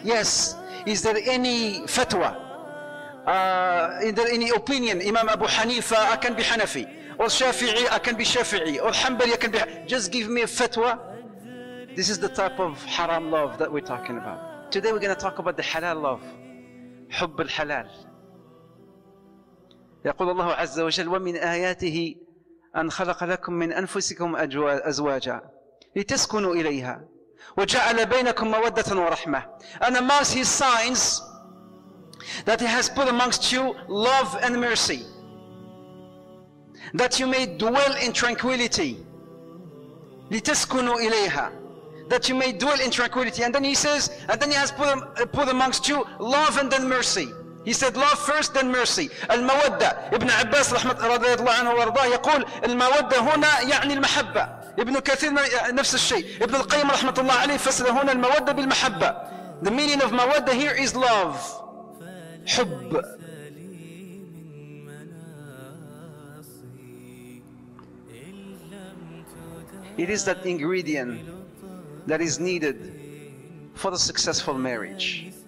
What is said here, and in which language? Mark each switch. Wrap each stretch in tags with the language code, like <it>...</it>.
<en>Yes. Is there any fatwa? Is there any opinion? Imam Abu Hanifa, I can be Hanafi. Or Shafi'i, I can be Shafi'i. Or Hanbali, I can be... Just give me a fatwa. This is the type of haram love that we're talking about. Today we're going to talk about the halal love.</en> <ar>حب الحلال. يقول الله عز وجل ومن آياته أن خلق لكم من أنفسكم أزواجا لتسكنوا إليها وجعل بينكم مودة ورحمة.</ar> <en>And amongst his signs that he has put amongst you love and mercy, that you may dwell in tranquility.</en> <ar>لتسكنوا إليها,</ar> <en>that you may dwell in tranquility. And then he says, and then he has put amongst you love and then mercy. He said love first, then mercy.</en> <ar>المودة. ابن عباس رضي الله عنه وارضاه يقول المودة هنا يعني المحبة. ابن كثير نفس الشيء. ابن القيم رحمة الله عليه فسر هنا المودة بالمحبة.</ar> <en>The meaning of mawadda here is love.</en> <ar>حب.</ar> <en>It is that ingredient that is needed for a successful marriage.</en>